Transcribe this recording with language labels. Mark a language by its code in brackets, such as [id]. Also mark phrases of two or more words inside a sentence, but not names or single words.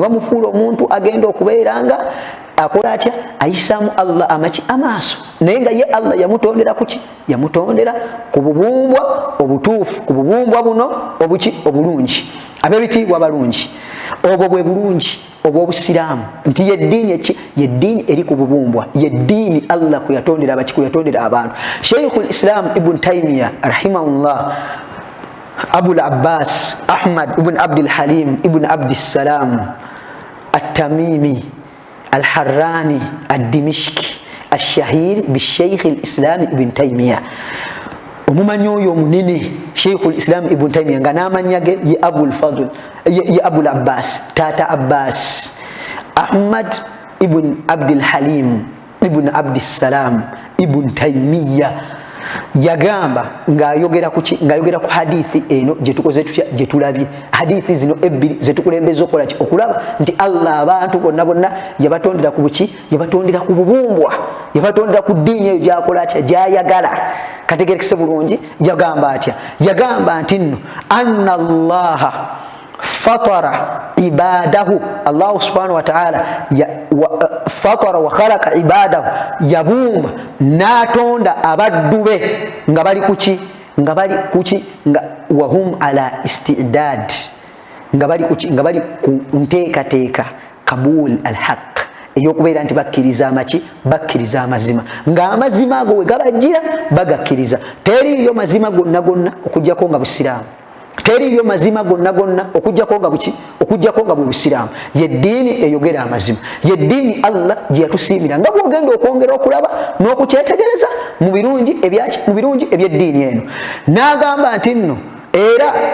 [lg] bamufuula omuntu agenda okubeera nga akola atya ayisaamu Allah amaki amaaso naye nga ye Allah yamutondera kuki yamutondera ku bubumbwa obutuufu ku bubumbwa buno obuki obulungi ab'ebitiibwa balungi obwo bwe bulungi obw'obusiraamu nti yeddiini eri ku bubumbwa yeddiini Allah kuyatondera abaki kuyatondera abantu Sheikhul Islam Ibn Taymiyyah [ar] rahimahullah [lg] Abul Abbas Ahmad ibn Abdul Halim ibn Abdis Salam At-Tamimi Al-Harrani Ad-Dimishki Ash-Shahir bi-Sheikh al-Islam Ibn Taymiyyah omumanyi oyo omunene Sheikhul Islam Ibn Taymiyyah nga n'amanya ge ye Abul Fadl ye Abul Abbas Tata Abbas Ahmad ibn Abdul Halim ibn Abdis Salam Ibn Taymiyyah yagamba ng'ayogera ku hadithi eno gyetukoze tutya gyetulabye hadithi zino ebbiri zetukulembeza okola ki okulaba nti Allah abantu bonna bonna yabatondera ku buki yabatondera ku bubumbwa yabatondera ku ddiini eyo gyakola atya gyayagala kategerekese bulungi yagamba atya yagamba nti nno [ar] أن الله فطر عباده الله سبحانه وتعالى فطر وخلق عباده [lg] yabumba natonda abaddu be nga bali kuki nga [ar] وهم على استعداد [lg] nga bali ku nteekateeka [ar] قبول الحق [lg] eyokubeera nti bakkiriza amaki bakkiriza amazima ng'amazima ago we gabajjira bagakkiriza teriyo mazima gonna gonna okujjako nga busiraamu teriyo mazima gonna gonna okujjako nga bwe busiraamu yeddiini eyogera amazima yeddiini Allah gye yatusiimira nga bw'ogenda okwongera okulaba n'okukyetegereza mu birungi ebyeddiini eno n'agamba nti nno era